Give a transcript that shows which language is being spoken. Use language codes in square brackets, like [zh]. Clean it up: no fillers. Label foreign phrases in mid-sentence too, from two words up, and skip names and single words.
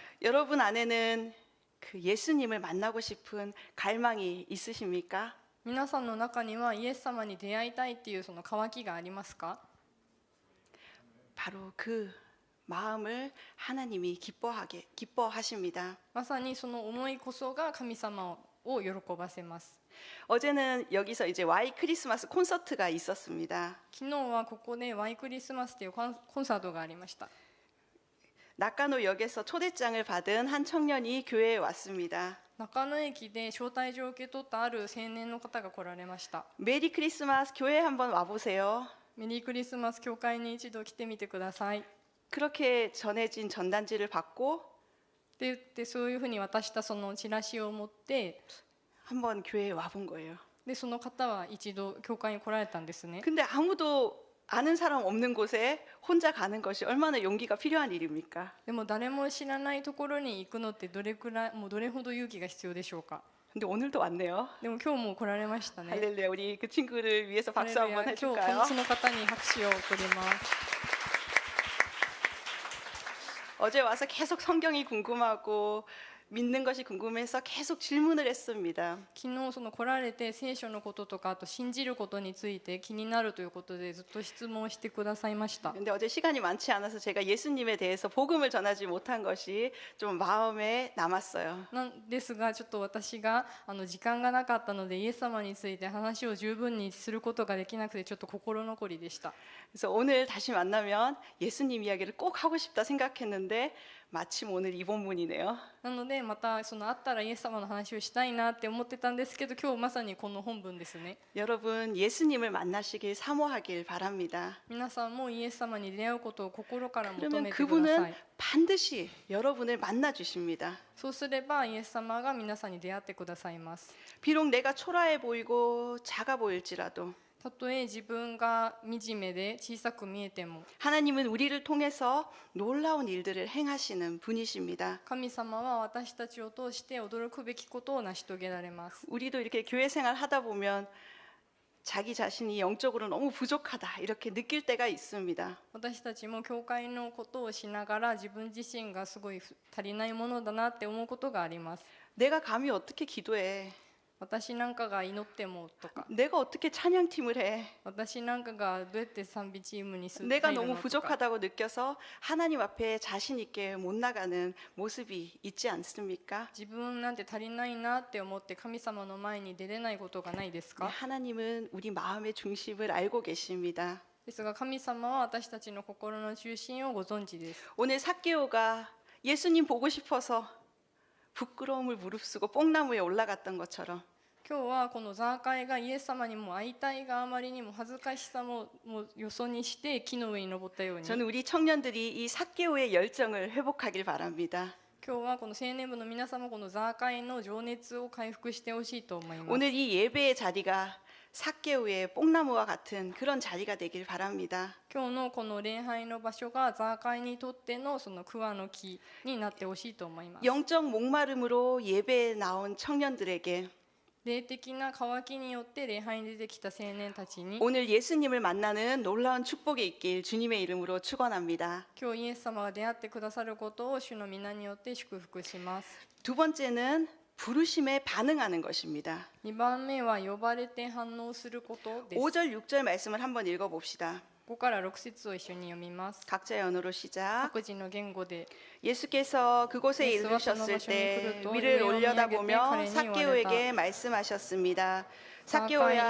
[ko] 여러분 안에는 그 예수님을 만나고 싶은 갈망이 있으십니까? [ja] 皆さんの中にはイエス様に出会いたいっていうその渇きがありますか？ [ko] 바로 그 마음을 하나님이 기뻐하십니다. [ja] まさにその思いこそが神様を喜ばせます。 [ko] 어제는 여기서 이제 Y 크리스마스 콘서트가 있었습니다. [ja] 昨日はここでワイクリスマスというコンサートがありました。 [ko] 낙가노역에서 초대장을 받은 한 청년이 교회에 왔습니다. [ja] 中野駅で招待状を受け取ったある青年の方が来られました。 [ko] 메리 크리스마스 교회 한번 와보세요. [ja] メリークリスマス教会に一度来てみてください。 [ko] 그렇게 전해진 전단지를 받고 [ja] って言ってそういうふうに渡したそのチラシを持って [ko] 한번 교회에 와본 거예요. [ja] でその方は一度教会に来られたんですね。 [ko] 근데 아무도 아는 사람 없는 곳에 혼자 가는 것이 얼마나 용기가 필요한 일입니까? [ja] でも誰も知らないところに行くのってどれくらいもうどれほど勇気が必要でしょうか。 [ko] 근데 오늘도 왔네요. [ja] でも今日も来られましたね。 [ko] 할렐루야. 우리 그 친구를 위해서 [ja] ハレ [ko] 박수 [ja] ルヤ [ko] 한번 [ja] 今日こ [ko] 해줄까요? [ja] のその方に拍手を送ります。 [ko] 어제 와서 계속 성경이 궁금하고 믿는 것이 궁금해서 계속 질문을 했습니다. [ja] 昨日その来られて聖書のこととかあと信じることについて気になるということでずっと質問してくださいました。 [ko] 근데 어제 시간이 많지 않아서 제가 예수님에 대해서 복음을 전하지 못한 것이 좀 마음에 남았어요. [ja] なんですがちょっと私が時間がなかったのでイエス様について話を十分にすることができなくてちょっと心残りでした。 [ko] 그래서 오늘 다시 만나면 예수님 이야기를 꼭 하고 싶다 생각했는데 마침 오늘 이 본문이네요. [ja] なのでまたその会ったらイエス様の話をしたいなって思ってたんですけど今日まさにこの本文ですね。 [ko] 여러분 예수님을 만나시길 사모하길 바랍니다. [ja] 皆さんもイエス様に出会うことを心から求 [ko] 그러면 [ja] めてくださ [ko] 그분은 [ja] い。 [ko] 반드시 여러분을 만나 주십니다. [ja] そうすればイエス様が皆さんに出会ってくださいます。 [ko] 비록 내가 초라해 보이고 작아 보일지라도 [ja] たとえ自分が惨めで小さく見えても [ko] 하나님은 우리를 통해서 놀라운 일들을 행하시는 분이십니다. [ja] 神様は私たちを通して驚くべきことを成し遂げられます。 [ko] 우리도 이렇게 교회 생활 하다 보면 자기 자신이 영적으로 너무 부족하다 이렇게 느낄 때가 있습니다. [ja] 私たちも教会のことをしながら自分自身がすごい足りないものだなって思うことがあります。 [ko] 내가 감히 어떻게 기도해? [ja] 私なんかが祈ってもとか [ko] 내가 어떻게 찬양팀을 해? [ja] 私なんかがどうやって賛美チームにする [ko] 내가 [ja] 入る [ko] 너무 [ja] のとか [ko] 부족하다고 느껴서 하나님 앞에 자신 있게 못 나가는 모습이 있지 않습니까? [ja] 自分なんて足りないなって思って神様の前に出れないことがないです [ko] 네, [ja] か？ [ko] 하나님은 우리 마음의 중심을 알고 계십니다. [ja] ですが神様は私たちの心の中心をご存知です。 [ko] 오늘 삭개오가 예수님 보고 싶어서 부끄러움을 무릅쓰고 뽕나무에 올라갔던 것처럼 [ja] 今日はこのザーカイがイエス様にも会いたいがあまりにも恥ずかしさもよそにして木の上に登ったように [ko] 저는 우리 청년들이 이 삭개오의 열정을 회복하길 바랍니다. [ja] 今日はこの青年部の皆様このザーカイの情熱を回復してほしいと思います。 [ko] 오늘 이 예배의 자리가 삭개오의 뽕나무와 같은 그런 자리가 되길 바랍니다. [ja] 今日のこの礼拝の場所がザーカイにとってのその桑の木になってほしいと思います。 [ko] 영적 목마름으로 예배에 나온 청년들에게 [ja] 霊的な渇きによって礼拝に出てきた青年たちに [ko] 오늘 예수님을 만나는 놀라운 축복이 있길 주님의 이름으로 축원합니다. [ja] 今日イエス様が出会ってくださることを主の皆によって祝福します。 [ko] 두 번째는 부르심에 반응하는 것입니다. [ja] 2番目は呼ばれて反応することです。 [ko] 5절 6절 말씀을 한번 읽어봅시다. [ja] ここから6節を一緒に読みます。 [ko] 각자의 언어로 시작. [ja] 各自の言語で [ko] 예수께서 그곳에 예수와 이르셨을 선어가 때 이르렀고 위를 위에 올려다보며 올려다보니 삭개오에게 말씀하셨습니다. 삭개오야,